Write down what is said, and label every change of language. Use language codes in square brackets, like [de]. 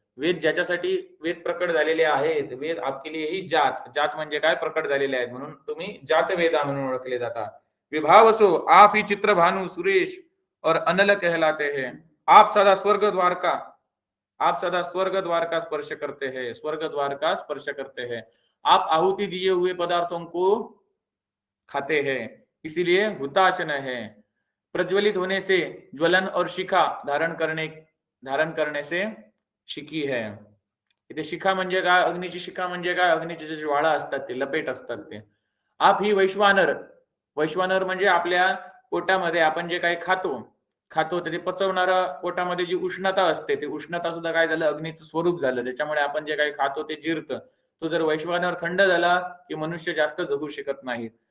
[mr] वेद ज्याच्यासाठी वेद प्रकट झालेले आहेत, [hi] वेद आपके लिए ही जात [mr] म्हणजे काय? प्रकट झालेले आहेत, म्हणून तुम्ही जातवेदा म्हणून ओळखले जाता. [hi] विभावसो, आप ही चित्र भानु सुरेश और अनल कहलाते हैं. आप सदा स्वर्ग द्वार का स्पर्श करते हैं. आप आहुति दिए हुए पदार्थों को खाते हैं, इसीलिए हुताशन है. प्रज्वलित होने से ज्वलन और शिखा धारण करने से शिखी है. [mr] इथे शिखा म्हणजे काय? अग्नीची शिखा म्हणजे काय? अग्नीचे जे ज्वाळा असतात ते लपेट असतात ते. [hi] आप ही वैश्वानर [mr] म्हणजे आपल्या पोटामध्ये आपण जे काही खातो ते पचवणारा पोटामध्ये जी उष्णता असते, ती उष्णता सुद्धा काय झालं? अग्नीचं स्वरूप झालं. त्याच्यामुळे आपण जे काही खातो ते जिरतं. तो जर वैश्वानर थंड झाला की मनुष्य जास्त जगू शकत नाहीत.